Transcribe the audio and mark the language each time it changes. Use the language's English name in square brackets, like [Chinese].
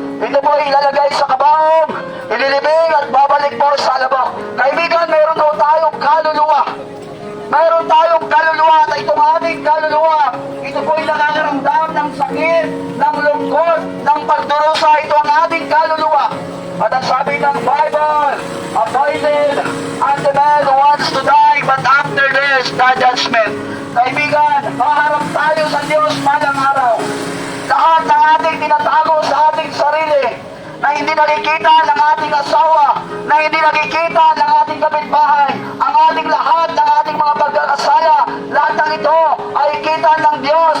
[Filipino] Ito po ay ilalagay sa kabaong, ililibing at babalik po sa alabok. Kaibigan, meron po tayong kaluluwa. Mayroon tayong kaluluwa at itong ating kaluluwa, ito po ay nakakaramdam ng sakit, ng lungkot, ng pagdurusa. Ito ang ating kaluluwa. At ang sabi ng Bible, [English] appointed unto man who wants to die, but after this, the judgment. [Filipino] Kaibigan, maharap tayo sa Diyos malang araw. Lahat ng ating tinatago sa ating sarili, na hindi nakikita ng ating asawa, na hindi nakikita ng ating kapitbahay, ang ating lahat ng ating mga pagkakasala, lahat ng ito ay kita ng Diyos.